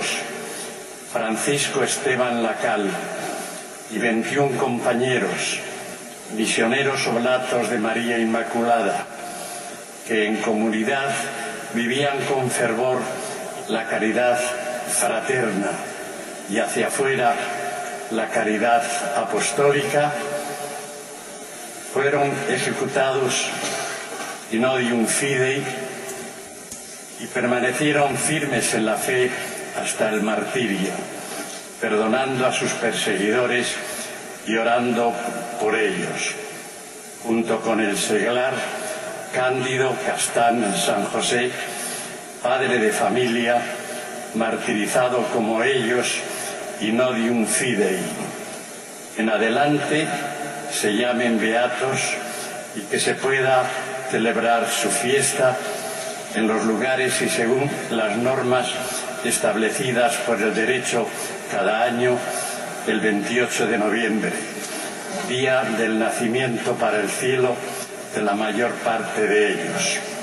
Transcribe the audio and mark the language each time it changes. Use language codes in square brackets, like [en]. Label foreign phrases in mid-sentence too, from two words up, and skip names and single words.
[es] Francisco Esteban Lacal y 21 compañeros, misioneros oblatos de María Inmaculada, que en comunidad vivían con fervor la caridad fraterna y hacia afuera la caridad apostólica, fueron ejecutados [la] in odium fidei [es] y permanecieron firmes en la fe hasta el martirio, perdonando a sus perseguidores y orando por ellos, junto con el seglar Cándido Castán San José, padre de familia, martirizado como ellos [la] in odium fidei. [es] En adelante se llamen beatos y que se pueda celebrar su fiesta en los lugares y según las normas establecidas por el derecho cada año, el 28 de noviembre, día del nacimiento para el cielo de la mayor parte de ellos.